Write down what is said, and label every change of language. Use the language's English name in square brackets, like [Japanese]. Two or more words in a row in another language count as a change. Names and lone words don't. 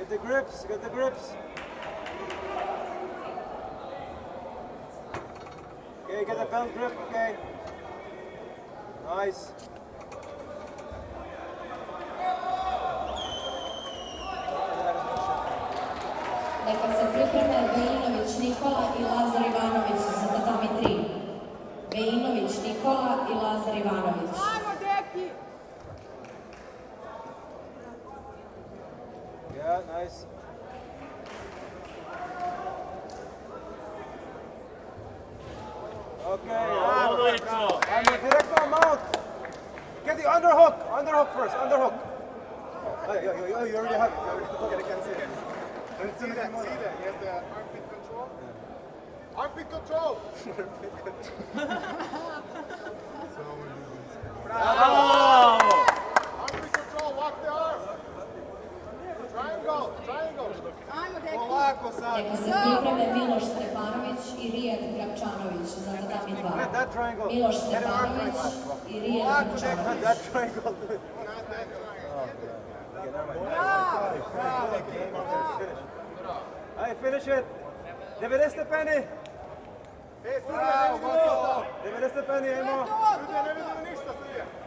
[English] grips, get the grips. Okay, get the belt grip, okay. Nice. [Serbian] Neka se pripreme Vejinović Nikola i Lazar Ivanović za tatami 3. Vejinović Nikola i Lazar Ivanović. Ajmo, deki! [English] Yeah, nice. Okay. And the direct mount. Get the underhook. Underhook first. Underhook. Oh, you already have it. You already have it. I can see it. See that? He has the armpit control. Armpit control. Armpit control. Walk the arm. Triangle. Triangle. [Serbian] Ajmo, deki! Polako sad. Neka se pripreme Miloš Stepanović i Rijad Grapčanović za tatami 2. [English] Get that triangle. [Serbian] Miloš Stepanović i Rijad [English] Get [Serbian] Grapčanović. [English] that triangle. Not that triangle. Hey, finish it. [Serbian] 90 stepeni. Bravo, bravo. 90 stepeni, ajmo. Sudija ne vidim ništa, sudija.